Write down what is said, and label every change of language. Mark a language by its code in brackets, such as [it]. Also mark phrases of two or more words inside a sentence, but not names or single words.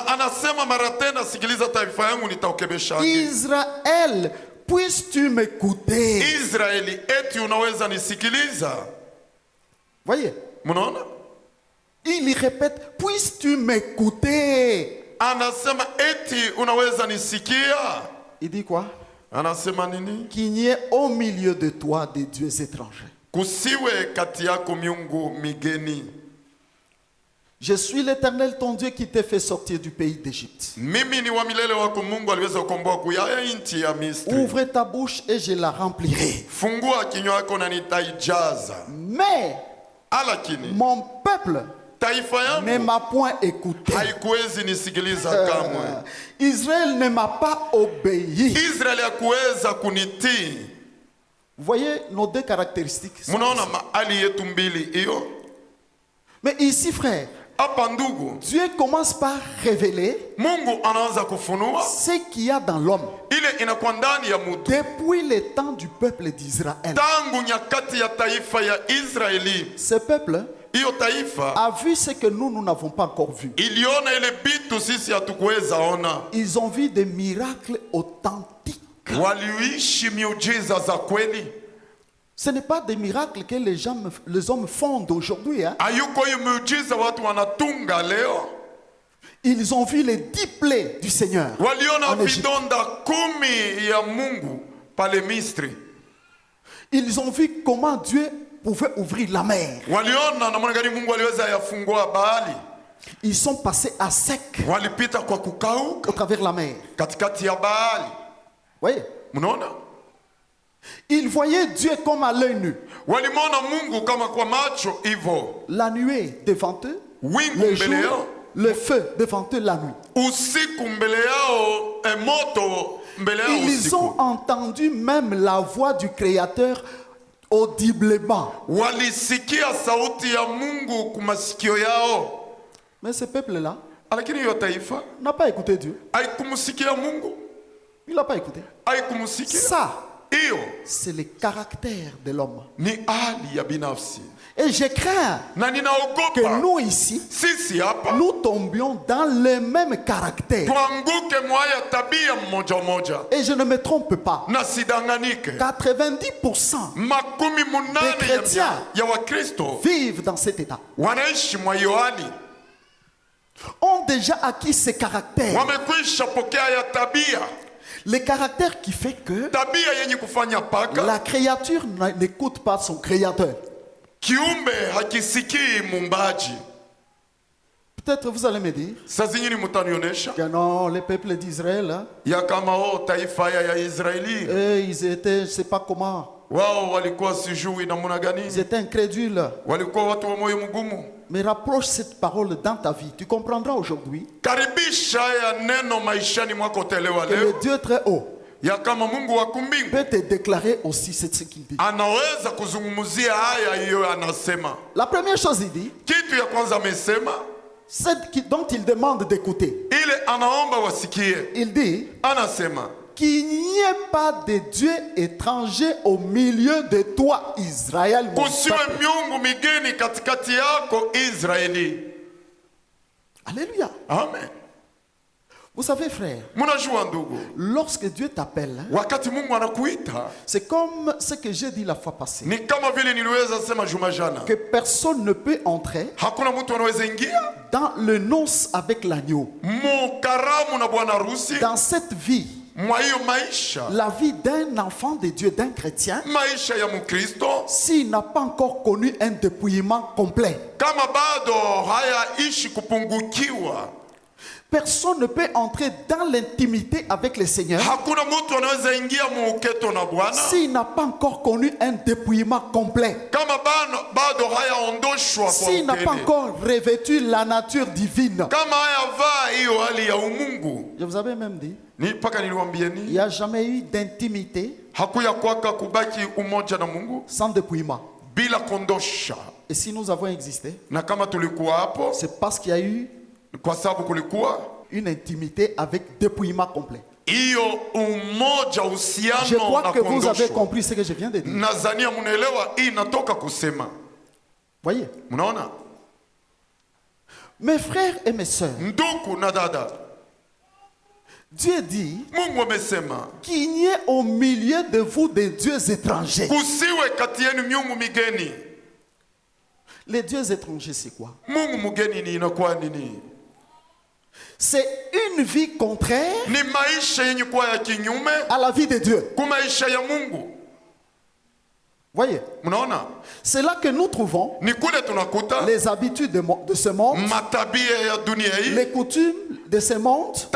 [fr] Israël, puisses-tu m'écouter? Voyez? Il y répète, puisses-tu m'écouter? Il dit quoi? [sw] Anasema nini? [fr] Qu'il n'y ait au milieu de toi des dieux étrangers. [sw] Kusiwe kati yako miungu migeni. [fr] Je suis l'Éternel ton Dieu qui t'a fait sortir du pays d'Égypte. [sw] Mimi ni wa milele wako Mungu aliweza kukomboa kuyaya nchi ya Misri. [fr] Ouvre ta bouche et je la remplirai. [sw] Fungua kinywa chako na nitaijaza. [fr] Mais [sw] Alakini [fr] mon peuple [sw] taifa yangu [fr] ne m'a point écouté. [sw] haikuwezi nisikiliza kamwe. [fr] Israël ne m'a pas obéi. [sw] Israeli hakuweza kunitii. [fr] Vous voyez nos deux caractéristiques. [sw] Munaona mahali yetu mbili hiyo. [fr] Mais ici, frère, [sw] hapa ndugu, [fr] Dieu commence par révéler [sw] Mungu anaanza kufunua [fr] ce qu'il y a dans l'homme [sw] ile inakuwa ndani ya mtu [fr] depuis le temps du peuple d'Israël. [sw] tangu nyakati ya taifa ya Israeli. [fr] Ce peuple [sw] Hiyo taifa [fr] a vu ce que nous n'avons pas encore vu. [sw] iliona ile bitu sisi hatukuweza ona. [fr] Ils ont vu des miracles authentiques. [sw] Waliishi miujiza za kweli. [fr] Ce n'est pas des miracles que les hommes font d'aujourd'hui. Hein. [sw] Hayuko hiyo miujiza watu wanatunga leo. [fr] Ils ont vu les 10 plaies du Seigneur. [sw] Waliona [fr] en Égypte. [sw] vidonda 10 ya Mungu pale Misri. [fr] Ils ont vu comment Dieu pouvait ouvrir la mer. [sw] Waliona namna gani Mungu aliweza yafungua bahari. [fr] Ils sont passés à sec [sw] Walipita kwa kukauka [fr] au travers la mer. [sw] katikati ya bahari. [fr] Voyez? [sw] Mnaona? [fr] Ils voyaient Dieu comme à l'œil nu. [sw] Walimwona Mungu kama kwa macho hivyo. [fr] La nuée devant eux, [sw] Wingu [fr] le [sw] mbele yao. [fr] jour, le feu devant eux la nuit. [sw] Usiku mbele yao, moto mbele yao [fr] Ils [sw] usiku. [fr] ont entendu même la voix du Créateur audiblement. [sw] Walisikia sauti ya Mungu kumasikio yao. [fr] Mais ce peuple-là [sw] Lakini hiyo taifa [fr] n'a pas écouté Dieu. [sw] haikumsikia Mungu. [fr] Il n'a pas écouté. [sw] Haikumsikia. [fr] Ça, [sw] Hiyo [fr] c'est le caractère de l'homme. [sw] ni hali ya binafsi. [fr] Et je crains [sw] Na [fr] que [sw] ninaogopa [fr] nous ici, [sw] sisi hapa [fr] nous tombions dans le même caractère. [sw] tuanguke mwaya tabia mmoja mmoja. [fr] Et je ne me trompe pas. [sw] Na sidanganike. [fr] 90% [sw] Makumi munane [fr] Des chrétiens [sw] ya Wakristo [fr] vivent dans cet état. [sw] wanaishi mwa hiyo hali. [fr] Ont déjà acquis ce caractère. [sw] Wamekwisha pokea ya tabia. [fr] Le caractère qui fait que [sw] Tabia yenye kufanya paka [fr] la créature n'écoute pas son créateur. [sw] kiumbe hakisikii mumbaji. [fr] Peut-être vous allez me dire [sw] Saa zingine mutanionyesha [fr] que non, le peuple d'Israël, hein, [sw] ya kama taifa ya Israeli [fr] ils étaient, je ne sais pas comment, [sw] wao walikuwa sijui namna gani, [fr] ils étaient incrédules. [sw] walikuwa watu wa moyo mgumu. [fr] Mais rapproche cette parole dans ta vie. Tu comprendras aujourd'hui [sw] Karibisha ya neno maishani mwako utelewa [fr] que le [sw] leo [fr] Dieu très haut [sw] ya kama Mungu wa kumbingu [fr] peut te déclarer aussi ce qu'il dit. [sw] anaweza kuzungumzia haya hiyo anasema. [fr] La première chose, il dit, [sw] Kitu ya kwanza amesema [fr] c'est dont il demande d'écouter. [sw] ile anaomba wasikie. [fr] Il dit [sw] Anasema [fr] qu'il n'y ait pas de Dieu étranger au milieu de toi, Israël. Mon [sw] kusiwe [fr] peuple. [sw] miungu migeni katikati yako Israeli. Alléluia. Amen. [fr] Vous savez, frère, [sw] Mnajua ndugu, [fr] lorsque Dieu t'appelle, hein, [sw] wakati Mungu anakuita [fr] c'est comme ce que j'ai dit la fois passée, [sw] ni kama vile niliweza sema juma jana, [fr] que personne ne peut entrer [sw] hakuna mtu anaweza ingia [fr] dans le noces avec l'agneau. [sw] mukaramu na bwana harusi. [fr] Dans cette vie, [sw] Mwa hiyo maisha, [fr] la vie d'un enfant de Dieu, d'un chrétien, [sw] maisha ya Mkristo, [fr] s'il n'a pas encore connu un dépouillement complet, [sw] kama bado hayaishi kupungukiwa, [fr] personne ne peut entrer dans l'intimité avec le Seigneur [sw] hakuna mtu anaweza ingia muuketo na Bwana [fr] s'il n'a pas encore connu un dépouillement complet, [sw] kama bado hayaondoshwa kwa [fr] s'il n'a pas [sw] ukene, [fr] encore revêtu la nature divine. [sw] kama hayavaa hiyo hali ya umungu. [fr] Je vous avais même dit, [sw] Ni paka [fr] il [sw] niliwaambieni [fr] n'y a jamais eu d'intimité [sw] hakuya kwaka kubaki umoja na Mungu [fr] sans dépouillement. [sw] bila kondosha. [fr] Et si nous avons existé, [sw] Na kama tulikuwa hapo [fr] c'est parce qu'il y a eu [sw] kwa sababu kulikuwa [fr] une intimité avec dépouillement complet. [sw] hiyo umoja, [fr] Je [sw] uhusiano [fr] crois [sw] na [fr] que vous avez [sw] kondosho. [fr] compris ce que je viens de dire. [sw] Nadhania mnaelewa hii natoka kusema. [fr] Voyez, [sw] Mnaona [fr] mes frères et mes sœurs, [sw] ndugu na dada, [fr] Dieu dit [sw] Mungu amesema [fr] qu'il n'y ait au milieu de vous des dieux étrangers. [sw] kusiwe kati yenu miungu migeni. [fr] Les dieux étrangers, c'est quoi? [sw] Mungu mgeni ni inakuwa nini? [fr] C'est une vie contraire à la vie de Dieu. Voyez, c'est là que nous trouvons les habitudes de ce monde, les coutumes de ce monde.